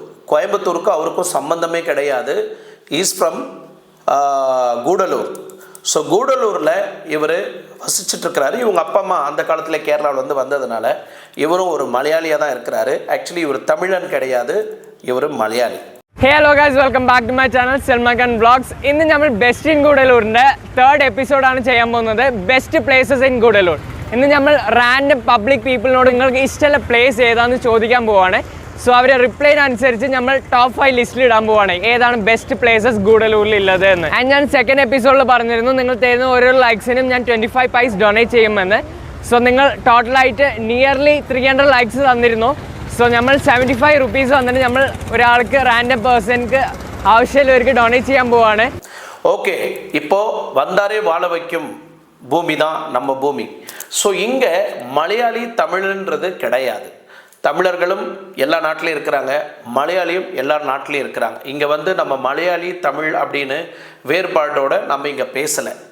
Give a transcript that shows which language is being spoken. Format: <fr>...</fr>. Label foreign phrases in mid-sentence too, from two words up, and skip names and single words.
<ta>கோயம்புத்தூருக்கு அவருக்கும் சம்பந்தமே கிடையாது.</ta> <en>is from கூடலூர்.</en> <ta>ஸோ கூடலூரில் இவர் வசிச்சுட்ருக்கிறாரு. இவங்க அப்பா அம்மா அந்த காலத்தில் கேரளாவில் வந்து வந்ததுனால இவரும் ஒரு மலையாளியாக தான் இருக்கிறாரு. ஆக்சுவலி இவர் தமிழன் கிடையாது, இவர் மலையாளி.</ta> <en>hello guys, welcome back to my channel Salman Khan vlogs.</en> <ml>ഇന്ന് നമ്മൾ</ml> <en>best in</en> <ml>ഗൂഡലൂരിൻ്റെ 3rd എപ്പിസോഡാണ് ചെയ്യാൻ പോകുന്നത്,</ml> <en>best places in</en> <ml>ഗൂഡലൂർ. ഇന്ന് നമ്മൾ</ml> <en>random public people-നോട്</en> <ml>നിങ്ങൾക്ക് ഇഷ്ടമുള്ള പ്ലേസ് ഏതാണെന്ന് ചോദിക്കാൻ പോവുകയാണ്. സോ അവരെ റിപ്ലൈനനുസരിച്ച് നമ്മൾ ടോപ്പ് 5 ലിസ്റ്റിൽ ഇടാൻ പോവുകയാണ് ഏതാണ്</ml> <en>best places</en> <ml>ഗൂഡലൂരിൽ ഉള്ളത് എന്ന്. ആൻഡ് ഞാൻ സെക്കൻഡ് എപ്പിസോഡിൽ പറഞ്ഞിരുന്നു നിങ്ങൾ തരുന്ന ഓരോ ലൈക്സിനും ഞാൻ 25 പൈസ ഡൊണേറ്റ് ചെയ്യുമെന്ന്. സോ നിങ്ങൾ ടോട്ടലായിട്ട് നിയർലി 300 ലൈക്സ് തന്നിരുന്നു. സോ നമ്മൾ 75 റുപ്പീസ് വന്നിട്ട് നമ്മൾ ഒരാൾക്ക്</ml> <en>random person-ക്ക്</en> <ml>ആവശ്യമുള്ളവർക്ക് ഡൊണേറ്റ് ചെയ്യാൻ പോവാണ്.</ml> <ta>ஓகே, இப்போ வந்தாரே வாழ வைக்கும் பூமி தான் நம்ம பூமி. ஸோ இங்கே மலையாளி தமிழ்ன்றது கிடையாது. தமிழர்களும் எல்லா நாட்டிலையும் இருக்கிறாங்க, மலையாளியும் எல்லா நாட்டிலையும் இருக்கிறாங்க. இங்கே வந்து நம்ம மலையாளி தமிழ் அப்படின்னு வேறுபாடோடு நம்ம இங்கே பேசலை.</ta>